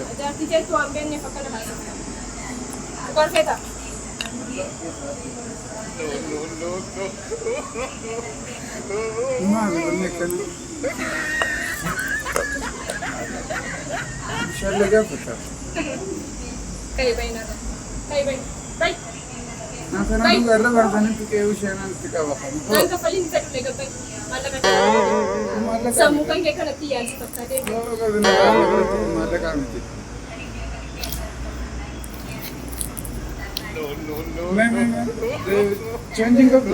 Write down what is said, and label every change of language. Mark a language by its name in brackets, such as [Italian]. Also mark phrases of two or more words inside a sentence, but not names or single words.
[Oromo] Jaartii teetu waan beekneef akkana haasa. Dhugaan feeta. maali wanni akkana bishaan lagaa fakkaata Kai bayi narra. Kai bayi. Bayi. Naafana dhugaa irra baasanitti qe'ee isheenan itti qaba Naan kafaliin isa dhulee gabbayi. Maallaqa. Sammuu kan kee kanatti yaaddu fakkaatee. maallaqaa miti changing qabdu